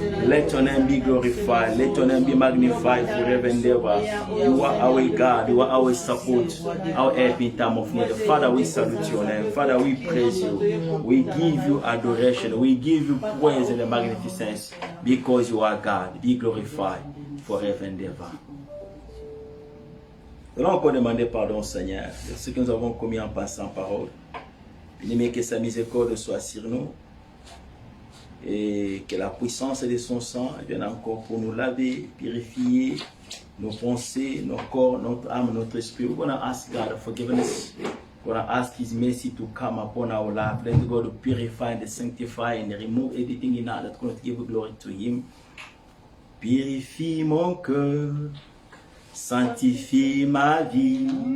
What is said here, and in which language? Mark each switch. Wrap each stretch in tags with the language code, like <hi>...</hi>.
<en>Let your name be glorified. Let your name be magnified forever and ever. You are our God. You are our support, our help in time of need. Father, we salute your name. Father, we praise you. We give you adoration. We give you praise and magnificence because you are God. Be glorified forever and ever.</en> <fr>Nous allons encore demander pardon, Seigneur, de ce que nous avons commis en passant parole. Bien-aimé, que sa miséricorde soit sur nous et que la puissance de son sang vienne encore pour nous laver, purifier nos pensées, nos corps, notre âme, notre esprit.</fr> <en>We're going to ask God forgiveness Gonna ask His mercy to come upon our life. Let God to purify and sanctify and remove anything in us that cannot give glory to Him.</en> <fr>Purifie mon cœur, sanctifie ma vie.</fr>